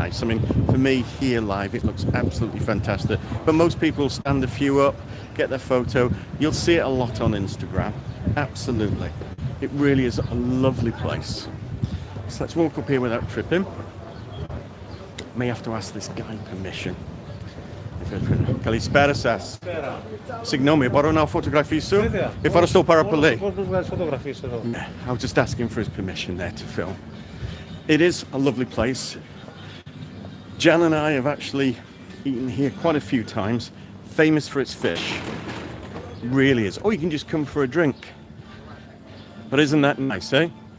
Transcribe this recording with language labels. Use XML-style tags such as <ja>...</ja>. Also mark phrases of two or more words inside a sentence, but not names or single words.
<en>I mean, for me here live, it looks absolutely fantastic. But most people stand a few up, get their photo. You'll see it a lot on Instagram. Absolutely. It really is a lovely place. So let's walk up here without tripping. May have to ask this guy permission.</en> <el>Kalispera σας. Συγγνώμη, μπορώ να φωτογραφίσω? Ευχαριστώ πάρα πολύ.</el> <en>Yeah, I was just asking for his permission there to film. It is a lovely place. Jan and I have actually eaten here quite a few times. Famous for its fish. Really is. Or you can just come for a drink. But isn't that nice, eh?</en>